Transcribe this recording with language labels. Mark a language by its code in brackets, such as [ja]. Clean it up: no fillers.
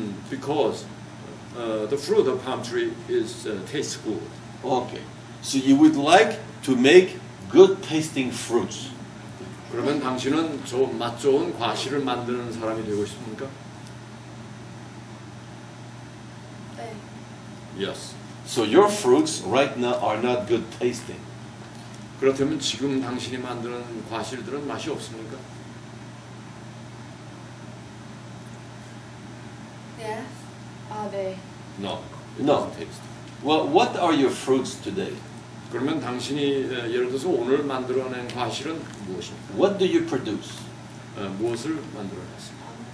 [en] Because the fruit of palm tree is tastes good. Okay. So you would like to make good tasting fruits. [ko] 그러면 당신은 맛 좋은 과실을 만드는 사람이 되고 싶습니까? 네. [en] Yes. So your fruits right now are not good tasting. [ko] 그렇다면 지금 당신이 만드는 과실들은 맛이 없습니까? 네. 아, 네. [en] No. No. Well, what are your fruits today? [ko] 그러면 당신이 예를 들어서 오늘 만들어낸 과실은 무엇입니까? [en] What do you produce? [ko] 무엇을 만들어냈습니까?